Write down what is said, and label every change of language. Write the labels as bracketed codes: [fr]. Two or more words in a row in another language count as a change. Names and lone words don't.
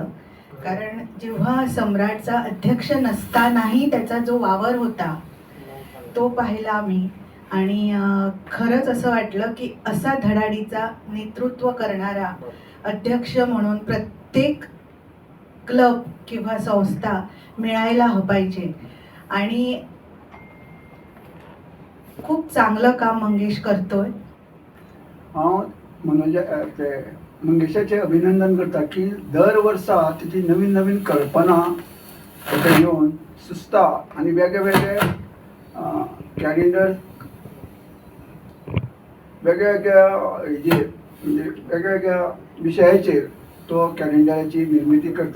[mr] कारण जेव्हा सम्राटचा अध्यक्ष नसतानाही त्याचा जो वावर होता तो पाहिला मी आणि खरंच असं वाटलं की असा धडाडीचा नेतृत्व करणारा अध्यक्ष म्हणून प्रत्येक क्लब किंवा संस्था मिळायला पाहिजे. आणि खूप चांगलं काम मंगेश करतोय. [kok] हांव मंगेशाचे अभिनंदन करता की दर वर्सा तिची नवीन नवीन कल्पना घेऊन सुचता आणि वेगळे वेगळे कॅलेंडर वेगवेगळ्या हेजेर म्हणजे वेगवेगळ्या विशयाचेर तो कॅलेंडराची निर्मिती करता.